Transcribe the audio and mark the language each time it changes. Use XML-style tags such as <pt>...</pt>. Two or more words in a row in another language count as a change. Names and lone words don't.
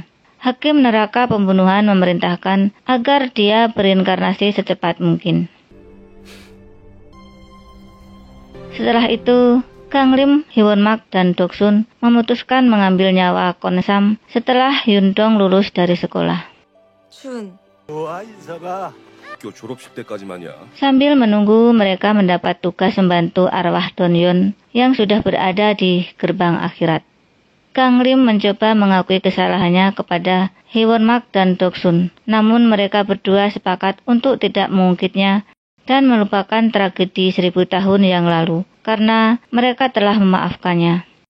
<id>Hakim neraka pembunuhan memerintahkan agar dia berinkarnasi secepat mungkin. Setelah itu, Ganglim, Hwonmak, dan Doksun memutuskan mengambil nyawa Konsam setelah Hyundong lulus dari sekolah.</id> <ko>춘, 학교 졸업식 때까지만이야.</ko> <id>Sambil menunggu, mereka mendapat tugas membantu arwah Donyeon yang sudah berada di gerbang akhirat. Ganglim mencoba mengakui kesalahannya kepada Hwonmak dan Doksun, namun mereka berdua sepakat untuk tidak mengungkitnya dan melupakan tragedi 1000 tahun yang lalu, karena mereka telah memaafkannya.</id>